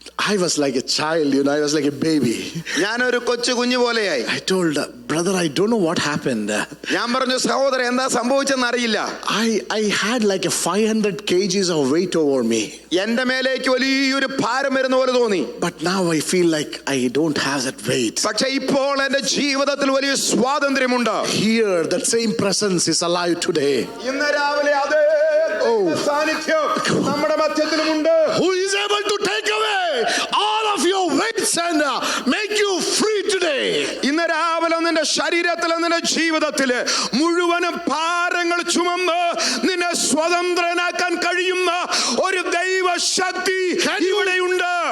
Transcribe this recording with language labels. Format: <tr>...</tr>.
<en>I was like a child, you know. I was like a baby.</en> <ml>ഞാനൊരു കൊച്ചു കുഞ്ഞു പോലെയായി.</ml> <en>I told brother, I don't know what happened.</en> <ml>ഞാൻ പറഞ്ഞു, സഹോദരൻ എന്താ സംഭവിച്ചെന്ന് അറിയില്ല.</ml> <en>I had like a 500 kgs of weight over me.</en> <ml>എന്റെ മേലേക്ക് വലിയൊരു ഭാരം വരുന്ന പോലെ തോന്നി.</ml> <en>But now I feel like I don't have that weight.</en> <ml>പക്ഷേ ഇപ്പോൾ എന്റെ ജീവിതത്തിൽ വലിയ സ്വാതന്ത്ര്യമുണ്ട്.</ml> <en>Here, that same presence is alive today.</en> <ml>ഇന്ന് രാവിലെ അതേ സാന്നിധ്യം നമ്മുടെ മധ്യത്തിലുമുണ്ട്.</ml> <en>Who is able to take away all of your weights and make you free today?</en> <ml>ഇന്ന് രാവിലെ നിന്റെ ശരീരത്തിൽ നിന്റെ ജീവിതത്തിൽ മുഴുവനും ഭാരങ്ങൾ ചുമന്ന് നിന്നെ സ്വതന്ത്രനാക്കാൻ കഴിയുന്ന ഒരു ദൈവശക്തി ഇവിടെയുണ്ട്.</ml>